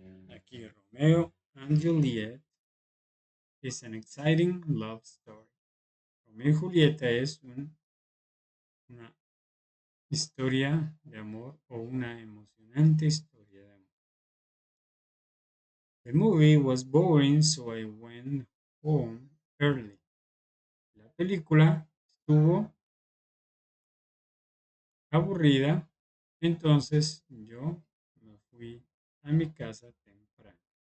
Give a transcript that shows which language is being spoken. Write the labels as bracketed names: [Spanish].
[Spanish] Aquí [English] Romeo and Juliet is an exciting love story. [Spanish] Romeo y Julieta es una historia de amor o una emocionante historia de amor. [English] The movie was boring, so I went home early. [Spanish] La película estuvo aburrida, entonces yo me fui a mi casa temprano.